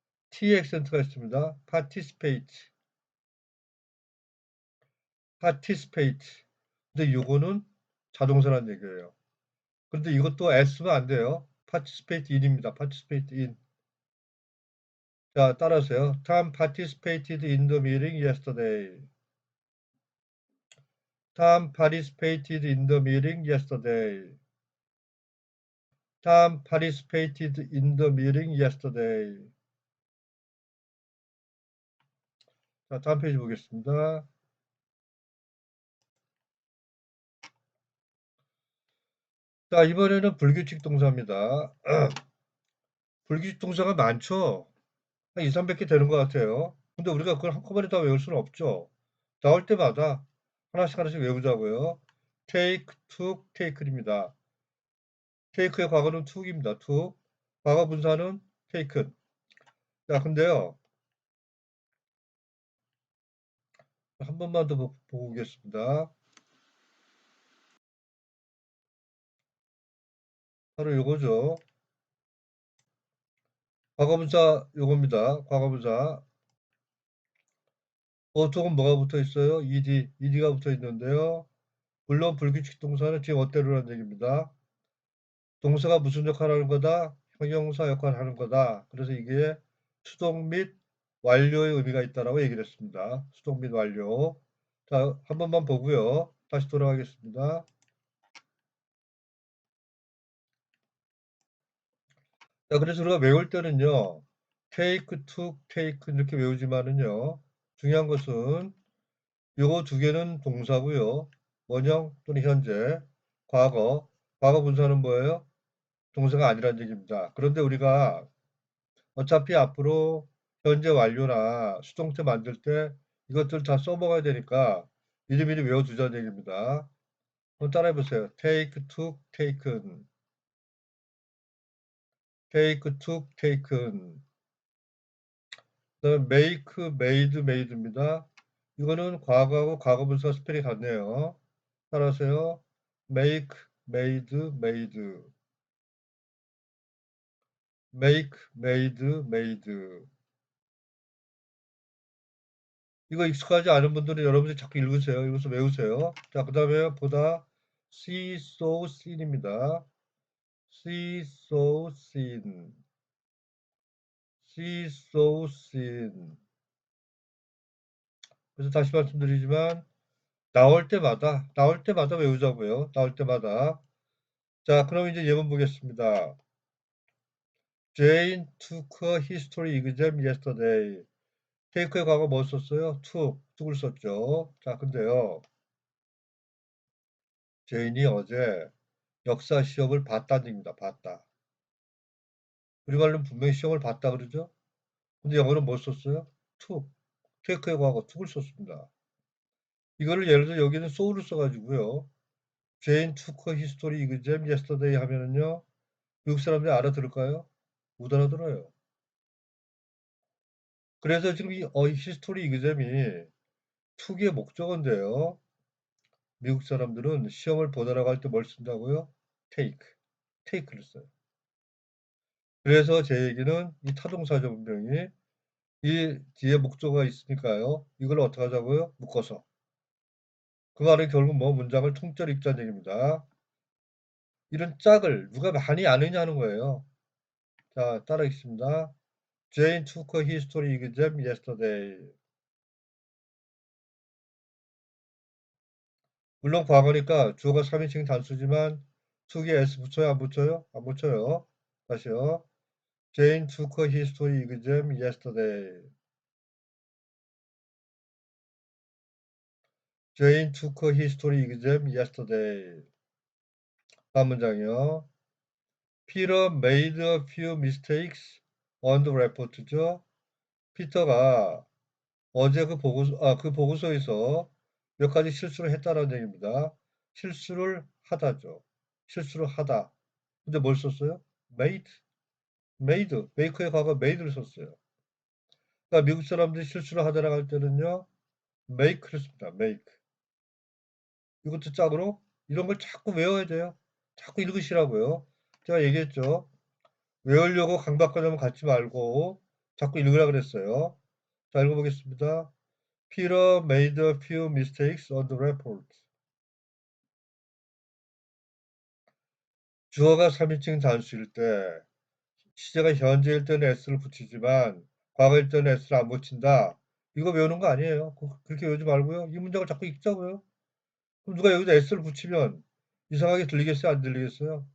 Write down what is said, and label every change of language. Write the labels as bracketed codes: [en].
[ko] T 액센트가 있습니다. [en] participate. participate. [ko] 근데 요거는 자동사라는 얘기예요. 그런데 이것도 S면 안 돼요. [en] participate in입니다. participate in. [ko] 자, 따라하세요. [en] Tom participated in the meeting yesterday. Tom participated in the meeting yesterday. Tom participated in the meeting yesterday. [ko] 자, 다음 페이지 보겠습니다. 자, 이번에는 불규칙 동사입니다. 불규칙 동사가 많죠? 한 2, 300개 되는 것 같아요. 근데 우리가 그걸 한꺼번에 다 외울 수는 없죠. 나올 때마다 하나씩 외우자고요. [en] take, took, taken입니다. [ko] take의 과거는 took입니다. took. 과거 분사는 taken. 자, 근데요. 한 번만 더 보고 오겠습니다. 바로 요거죠. 과거분사 요겁니다. 과거분사. 보통은 뭐가 붙어 있어요? ed가 붙어 있는데요. 물론 불규칙 동사는 지금 어때로라는 얘기입니다. 동사가 무슨 역할을 하는 거다? 형용사 역할을 하는 거다. 그래서 이게 수동 및 완료의 의미가 있다라고 얘기를 했습니다. 수동 및 완료. 자, 한 번만 보고요. 다시 돌아가겠습니다. 자, 그래서 우리가 외울 때는요. [en] take, took, take 이렇게 외우지만은요. [ko] 중요한 것은 요거 두 개는 동사고요. 원형 또는 현재, 과거. 과거 분사는 뭐예요? 동사가 아니라는 얘기입니다. 그런데 우리가 어차피 앞으로 현재 완료나 수동태 만들 때 이것들 다 써먹어야 되니까 미리미리 외워두자는 얘기입니다. 한번 따라해보세요. [en] take, took, taken. take, took, taken. [ko] 그다음에 [en] make, made, made [ko] 입니다. 이거는 과거하고 과거분사 스펠이 같네요. 따라하세요. [en] make, made, made. make, made, made. [ko] 이거 익숙하지 않은 분들은 여러분들이 자꾸 읽으세요. 읽어서 외우세요. 자, 그 다음에 보다 [en] see, so, seen [ko] 입니다. [en] see, so, seen. see, so, seen. [ko] 그래서 다시 말씀드리지만 나올 때마다 외우자고요. 나올 때마다. 자, 그럼 이제 예문 보겠습니다. [en] Jane took a history exam yesterday. [ko] take의 과거 뭐 썼어요? took을 썼죠. 자, 근데요. 제인이 어제 역사 시험을 봤다는 얘기입니다. 봤다. 우리 말로는 분명히 시험을 봤다 그러죠? 근데 영어는 뭐 썼어요? took. take의 과거 took을 썼습니다. 이거를 예를 들어 여기는 so를 써가지고요. [en] Jane took a history exam yesterday 하면은요. [ko] 미국 사람들이 알아들을까요? 못 알아들어요. 그래서 지금 이 history exam이 took의 목적어인데요. 미국 사람들은 시험을 보느라고 할 때 뭘 쓴다고요? take를 써요. 그래서 제 얘기는 이 타동사죠, 분명히. 이 뒤에 목적어가 있으니까요. 이걸 어떻게 하자고요? 묶어서. 그 말은 결국 뭐 문장을 통째로 읽자는 얘기입니다. 이런 짝을 누가 많이 아느냐 하는 거예요. 자, 따라 읽습니다. [en] Jane took a history exam yesterday. [ko] 물론 과거니까 주어가 3인칭 단수지만 took에 s 붙여요? 안 붙여요? 안 붙여요. 다시요. [en] Jane took a history exam yesterday. Jane took a history exam yesterday. [ko] 다음 문장이요. [en] Peter made a few mistakes on the report죠. [ko] 피터가 어제 그 보고서에서 몇 가지 실수를 했다는 얘기입니다. 실수를 하다죠. 실수를 하다. 근데 뭘 썼어요? made. make의 과거 made를 썼어요. 그러니까 미국 사람들이 실수를 하다라고 할 때는요. [en] make를 씁니다. make. [ko] 이것도 짝으로 이런 걸 자꾸 외워야 돼요. 자꾸 읽으시라고요. 제가 얘기했죠. 외우려고 강박관념 갖지 말고 자꾸 읽으라 그랬어요. 자, 읽어보겠습니다. [en] Peter made a few mistakes on the report. [ko] 주어가 3인칭 단수일 때 시제가 현재일 때는 s를 붙이지만 과거일 때는 s를 안 붙인다. 이거 외우는 거 아니에요. 그렇게 외우지 말고요. 이 문장을 자꾸 읽자고요. 그럼 누가 여기다 s를 붙이면 이상하게 들리겠어요? 안 들리겠어요?